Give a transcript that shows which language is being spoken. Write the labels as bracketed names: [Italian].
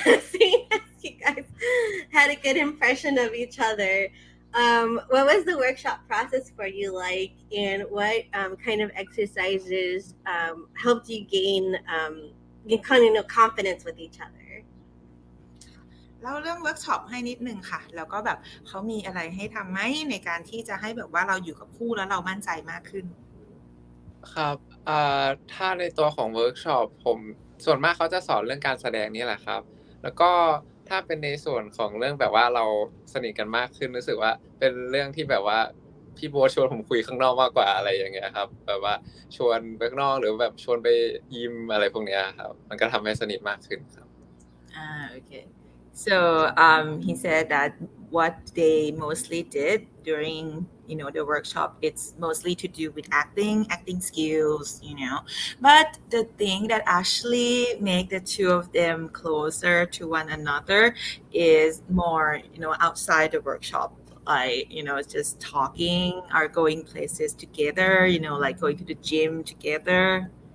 [English] Seeing as you guys had a good impression of each other, what was the workshop process for you like, and what kind of exercises helped you gain kind of confidence with each other? [Thai] เล่าเรื่องเวิร์กช็อปให้นิดนึงค่ะแล้วก็แบบเขามีอะไรให้ทำไหมในการที่จะให้แบบว่าเราอยู่กับคู่แล้วเรามั่นใจมากขึ้น ครับถ้าในตัวของเวิร์กช็อปผมส่วนมากเขาจะสอนเรื่องการแสดงนี่แหละครับแล้วก็ถ้าเป็นในส่วนของเรื่องแบบว่าเราสนิทกันมากขึ้นรู้สึกว่าเป็นเรื่องที่แบบว่าพี่โบ๊ทชวนผมคุยข้างนอกมากกว่าอะไรอย่างเงี้ยครับแบบว่าชวนไปข้างนอกหรือแบบชวนไปยิมอะไรพวกเนี้ยครับมันก็ทำให้สนิทมากขึ้นครับ [English] Okay. So he said that what they mostly did during the workshop, it's mostly to do with acting skills, but the thing that actually make the two of them closer to one another is more outside the workshop, like just talking or going places together, like going to the gym together.